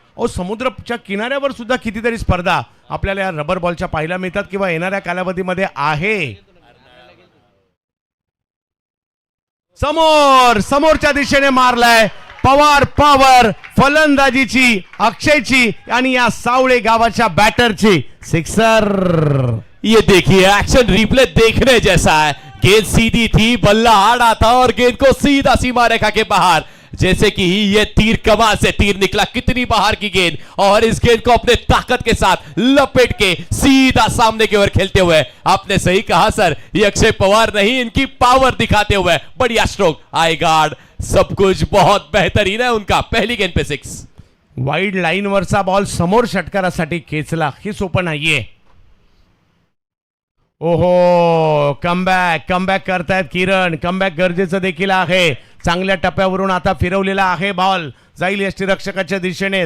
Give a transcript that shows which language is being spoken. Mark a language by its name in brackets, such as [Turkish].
[Marathi] समुद्राच्या किनाऱ्यावर सुद्धा कितीतरी स्पर्धा आपल्याला या रबर बॉलच्या पाहायला मिळतात किंवा येणाऱ्या कालावधीमध्ये आहे. समोरच्या दिशेने मारलाय पवार पॉवर फलंदाजीची अक्षयची आणि या सावळे गावाच्या बॅटरची सिक्सर. [Hindi] ये देखिए एक्शन रिप्ले देखने जैसा है. गेंद सीधी थी, बल्ला आड़ा था और गेंद को सीधा सीमा रेखा के बाहर, जैसे कि ये तीर कमान से तीर निकला. कितनी बाहर की गेंद और इस गेंद को अपने ताकत के साथ लपेट के सीधा सामने की ओर खेलते हुए. आपने सही कहा सर, ये अक्षय पवार नहीं, इनकी पावर दिखाते हुए बढ़िया स्ट्रोक, आई गार्ड, सब कुछ बहुत बेहतरीन है उनका. पहली गेंद पे 6. [Marathi] वाईड लाईन वरचा बॉल समोर षटकारासाठी खेचला, ही सोपं नाहीये. ओहो, कमबॅक करतायत किरण. कमबॅक गरजेचं देखील आहे. चांगल्या टप्प्यावरून आता फिरवलेला आहे बॉल, जाईल यष्टीरक्षकाच्या दिशेने.